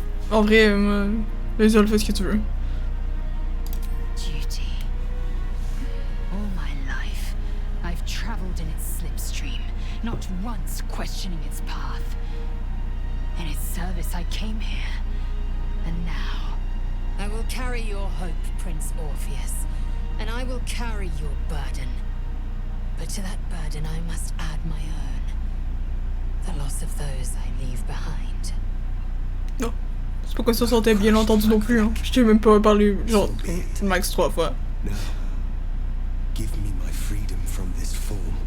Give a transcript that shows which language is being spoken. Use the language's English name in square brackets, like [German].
[French] En vrai, Lae'zel, fais ce que tu veux. [English] Duty. All my life, I've traveled in its slipstream, not once questioning its path. In its service, I came here. And now, I will carry your hope, Prince Orpheus. And I will carry your burden. But to that burden I must add my own. The loss of those I leave behind. [French] Non. C'est pas qu'on se sentait bien entendu non plus, hein. Je t'ai même pas parlé, genre, max 3 fois. [English] Now, give me my freedom from this form.